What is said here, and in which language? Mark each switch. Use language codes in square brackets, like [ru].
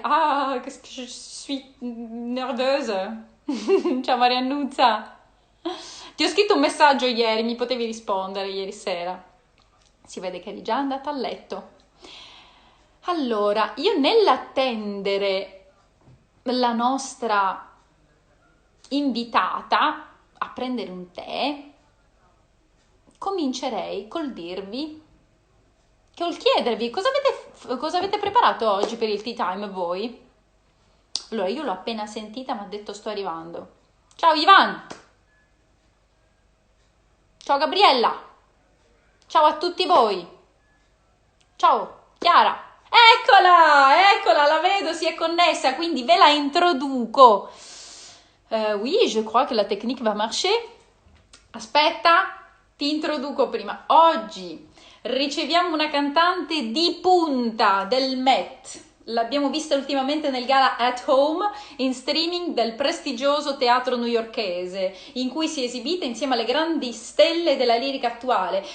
[fr] Ah, qu'est-ce que je suis nerveuse. [it] Ciao Mariannuzza. Ti ho scritto un messaggio ieri, mi potevi rispondere ieri sera. Si vede che eri già andata a letto. Allora, io nell'attendere la nostra invitata a prendere un tè, comincerei col dirvi, col chiedervi cosa avete preparato oggi per il tea time voi? Allora, io l'ho appena sentita, mi ha detto sto arrivando. Ciao Ivan! Ciao Gabriella! Ciao a tutti voi! Ciao Chiara! Eccola, la vedo, si è connessa, quindi ve la introduco. [fr] Oui, je crois que la technique va marcher. [it] Aspetta, ti introduco prima. Oggi riceviamo una cantante di punta del Met. L'abbiamo vista ultimamente nel gala At Home in streaming del prestigioso teatro newyorkese, in cui si è esibita insieme alle grandi stelle della lirica attuale.